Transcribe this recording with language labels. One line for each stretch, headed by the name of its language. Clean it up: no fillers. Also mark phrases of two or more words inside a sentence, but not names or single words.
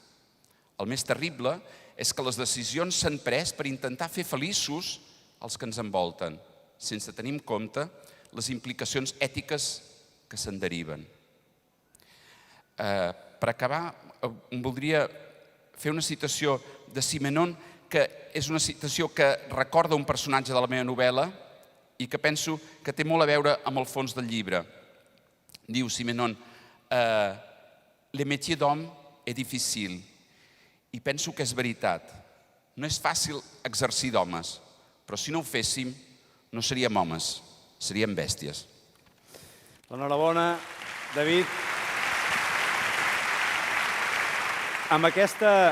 Catalan: El més terrible és que les decisions s'han pres per intentar fer feliços els que ens envolten, sense tenir en compte les implicacions ètiques que se'n deriven. Per acabar, voldria fer una citació de Simenon, que és una citació que recorda un personatge de la meva novel·la i que penso que té molt a veure amb el fons del llibre. Diu Simenon,
French: le métier d'homme est difficile.
Catalan: I penso que és veritat. No és fàcil exercir d'homes, però si no ho féssim, no seríem homes, seríem bèsties. L'enhorabona, David. Amb aquesta...